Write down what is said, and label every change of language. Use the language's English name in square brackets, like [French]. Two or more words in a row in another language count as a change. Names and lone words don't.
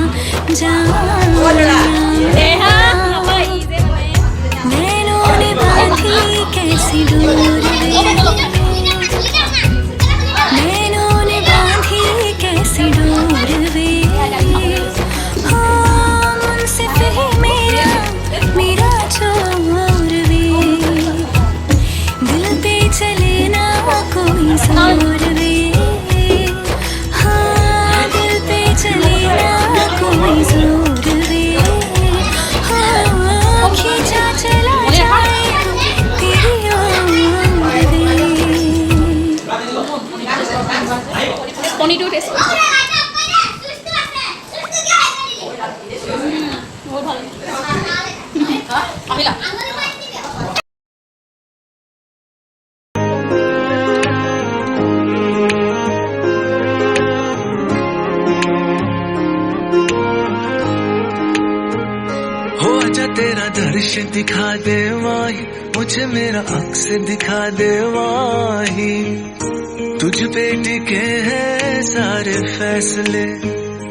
[Hindi] नैनों ने बांधी कैसी डोर नैनों ने बांधी कैसी डोर वे हो मुंसिफ ही मेरा छोर वे दिल पे चले ना कोई जोर वे हाँ दिल पे चले ना कोई जोर वे हाँ खींचा चला जाए तेरी ओर वे [Assamese] পনিৰটো টেষ্ট বহুত ভাল আহিলা [Hindi] तेरा दर्श दिखा दे माही मुझे मेरा अक्स दिखा दे माही तुझ पे टिके हैं सारे फैसले